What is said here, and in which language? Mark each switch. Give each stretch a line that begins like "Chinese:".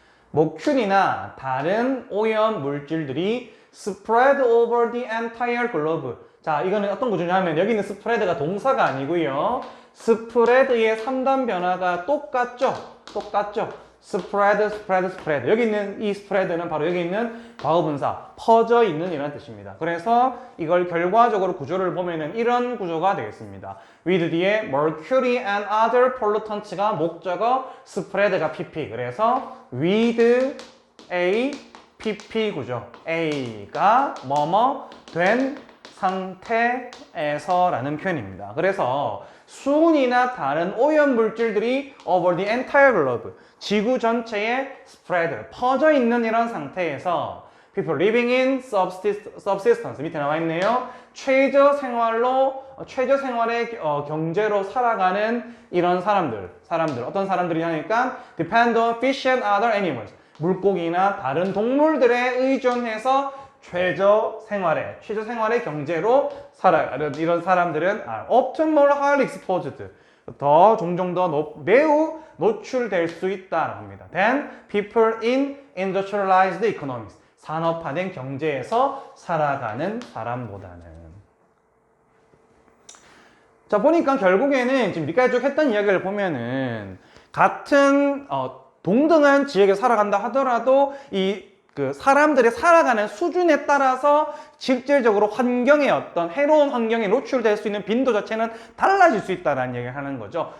Korean: 머큐리나 다른 오염 물질들이
English: spread over the entire globe.
Korean: 자, 이거는 어떤 구조냐면 여기 있는 spread가 동사가 아니고요. spread의 3단 변화가 똑같죠.
English: spread.
Korean: 여기 있는 이 spread는 바로 여기 있는 과거분사, 퍼져 있는 이라는 뜻입니다. 그래서 이걸 결과적으로 구조를 보면은 이런 구조가 되겠습니다. with 뒤에
English: mercury and other pollutants
Korean: 가 목적어, spread가 pp. 그래서 with a pp 구조. a가 뭐뭐 된 상태에서라는 표현입니다. 그래서 수은이나 다른 오염 물질들이
English: over the entire globe,
Korean: 지구 전체에 spread, 퍼져 있는 이런 상태에서
English: people living in subsistence,
Korean: 밑에 나와 있네요. 최저 생활의 경제로 살아가는 이런 사람들 어떤 사람들이 하니까
English: depend on fish and other animals,
Korean: 물고기나 다른 동물들에 의존해서 최저 생활의 경제로 살아가는 이런 사람들은
English: are often more highly exposed,
Korean: 종종 더 매우 노출될 수 있다고 합니다.
English: than people in industrialized economies,
Korean: 산업화된 경제에서 살아가는 사람보다는. 자, 보니까 결국에는 지금 여기까지 쭉 했던 이야기를 보면은 같은 동등한 지역에 살아간다 하더라도 그 사람들이 살아가는 수준에 따라서 실질적으로 환경의 어떤 해로운 환경에 노출될 수 있는 빈도 자체는 달라질 수 있다는 얘기를 하는 거죠.